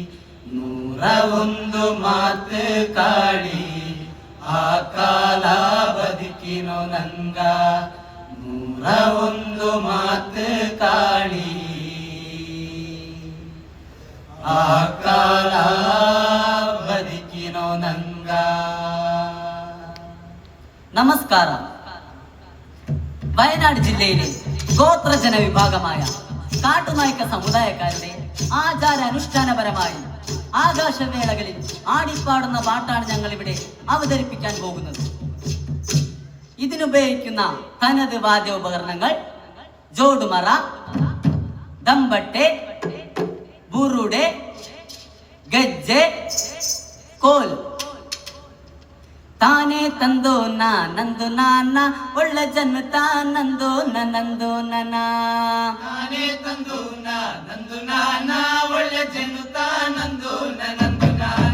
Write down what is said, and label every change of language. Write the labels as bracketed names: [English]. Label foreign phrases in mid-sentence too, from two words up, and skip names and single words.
[Kannada] 101 ಮಾತು ಕಾಳಿ ಆ ಕಾಲ ಬದುಕಿನೋ ನಂಗ 101 ಮಾತು ಕಾಳಿ ಆ ಕಾಲ ಬದುಕಿನೋ ನಂಗ. [Malayalam] നമസ്കാര. വയനാട് ജില്ലയിലെ ഗോത്ര ജനവിഭാഗമായ കാട്ടുനായ്ക്ക സമുദായക്കാരുടെ ആചാര അനുഷ്ഠാനപരമായി ആകാശവേളകളിൽ ആടിപ്പാടുന്ന പാട്ടാണ് ഞങ്ങൾ ഇവിടെ അവതരിപ്പിക്കാൻ പോകുന്നത്. ഇതിനുപയോഗിക്കുന്ന തനത് വാദ്യോപകരണങ്ങൾ ജോടുമറ, ദമ്പട്ടെ, ബുറുടെ, ഗജ്ജെ, ಕೋಲ್. [Kannada] ತಾನೇ ತಂದೋ ನಂದು ನಾನ ಒಳ್ಳ ಜನ್ಮ ತಾನಂದೋ ನಂದು ನನ. ತಾನೇ ತಂದೋ ನಂದು ನಾನ ಒಳ್ಳ ಜನ್ಮ ತಾನಂದೋ ನಂದು ನಾನ.